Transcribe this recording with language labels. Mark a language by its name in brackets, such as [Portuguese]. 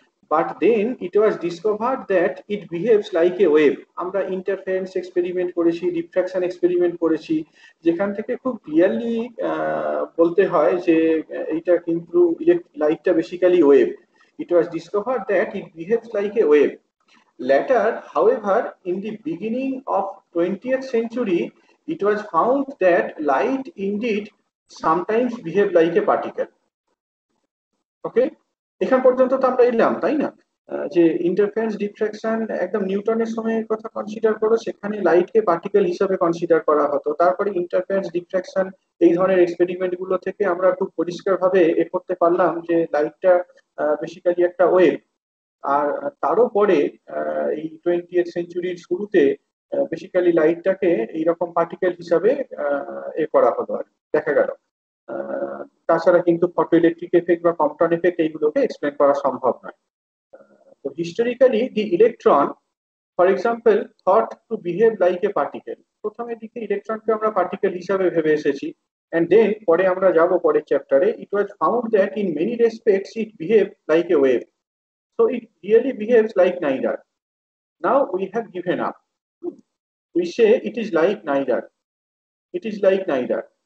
[English] But then it was discovered that it behaves like a wave. [Bangla] আমরা interference experiment করেছি, refraction experiment করেছি, যেখান থেকে খুব ক্লিয়ারলি বলতে হয় যে এইটা কিন্তু লাইটটা basically wave. [English] It was discovered that it behaves like a wave. Later, however, in the beginning of 20th century, it was found that light indeed sometimes behave like a particle. [Bangla] ওকে, এখান পর্যন্ত তো আমরা এলাম, তাই না? যে ইন্টারফারেন্স ডিফ্রাকশন একদম নিউটনের সময়ের কথা কনসিডার করো, সেখানে লাইটকে পার্টিকেল হিসাবে কনসিডার করা হতো। তারপরে ইন্টারফারেন্স ডিফ্রাকশন এই ধরনের এক্সপেরিমেন্ট গুলো থেকে আমরা খুব পরিষ্কারভাবে এ করতে পারলাম যে লাইটটা বেসিক্যালি একটা ওয়েভ। আর তারও পরে এই 20th সেঞ্চুরির শুরুতে বেসিক্যালি লাইটটাকে এইরকম পার্টিকেল হিসাবে এ করা হলো আর দেখা গেল। তাছাড়া কিন্তু ফটো ইলেকট্রিক এফেক্ট বা কম্পটন এফেক্ট এইগুলোকে এক্সপ্লেন করা সম্ভব নয়। [English] তো historically the electron, for example, thought to behave like a particle. [Bangla] প্রথমের দিকে ইলেকট্রনকে আমরা পার্টিকেল হিসাবে ভেবে এসেছি, [English] and then [Bangla] পরে আমরা যাব পরের চ্যাপ্টারে, [English] it was found that in many respects it behaved like a wave. So it really behaves like neither. Now we have given up. We say it is like neither. It is like neither.